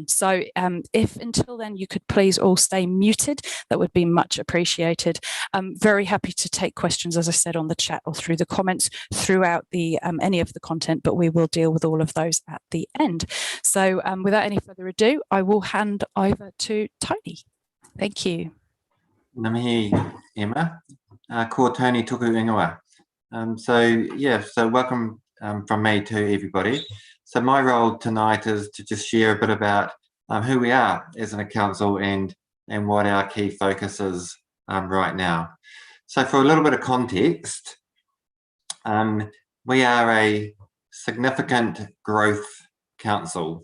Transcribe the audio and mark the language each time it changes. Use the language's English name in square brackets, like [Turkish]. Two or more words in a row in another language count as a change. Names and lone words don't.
[English] So if until then you could please all stay muted, that would be much appreciated. I'm very happy to take questions, as I said, on the chat or through the comments throughout the any of the content, but we will deal with all of those at the end. So without any further ado, I will hand over to Tony. Thank you. [Māori] Ngā mihi, Emma. Ko Tony tuku ingoa. [English] So welcome from me to everybody. So my role tonight is to just share a bit about who we are as a council and what our key focus is right now. So for a little bit of context, we are a significant growth council.